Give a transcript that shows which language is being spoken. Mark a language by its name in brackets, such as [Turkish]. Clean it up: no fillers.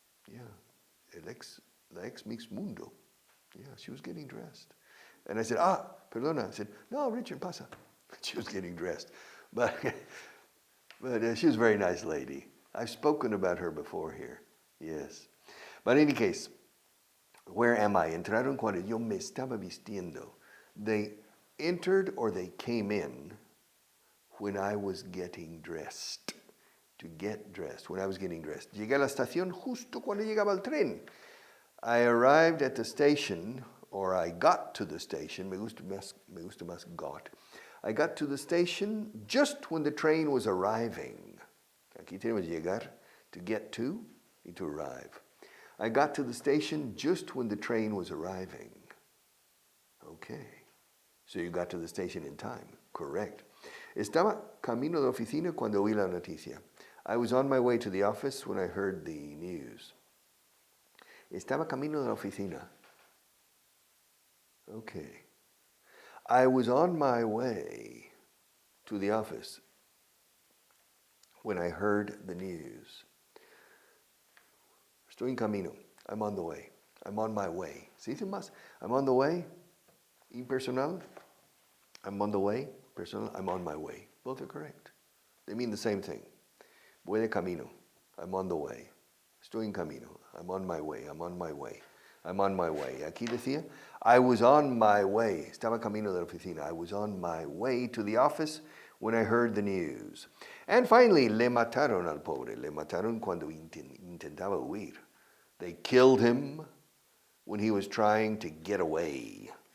[English] Yeah, the ex-Miss Mundo. Yeah, she was getting dressed. And I said, [Spanish] perdona. [English] I said, [Spanish] no, Richard, pasa. [English] She was getting dressed. But she was a very nice lady. I've spoken about her before here. Yes. But in any case, where am I? [Spanish] Entraron cuando yo me estaba vistiendo. [English] They entered or they came in when I was getting dressed. To get dressed, when I was getting dressed. [Spanish] Llegué a la estación justo cuando llegaba el tren. [English] I arrived at the station, or I got to the station, [Spanish] me gusta más got. [English] I got to the station just when the train was arriving. [Spanish] Aquí tenemos llegar, [English] to get to, [Spanish] y to arrive. [English] I got to the station just when the train was arriving. Okay. So you got to the station in time. Correct. [Spanish] Estaba camino de oficina cuando oí la noticia. [English] I was on my way to the office when I heard the news. [Spanish] Estaba camino de la oficina. [English] Okay. I was on my way to the office when I heard the news. [Spanish] Estoy en camino. [English] I'm on the way. I'm on my way. [Spanish] ¿Sí dice más? [English] I'm on the way. Impersonal. I'm on the way. Personal. I'm on my way. Both are correct. They mean the same thing. [Spanish] Voy de camino. [English] I'm on the way. [Spanish] Estoy en camino. [English] I'm on my way. I'm on my way. I'm on my way. [Spanish] Aquí decía, [English] I was on my way. [Spanish] Estaba camino de la oficina. [English] I was on my way to the office when I heard the news. And finally, [Spanish] le mataron al pobre. Le mataron cuando intentaba huir. [English] They killed him when he was trying to get away.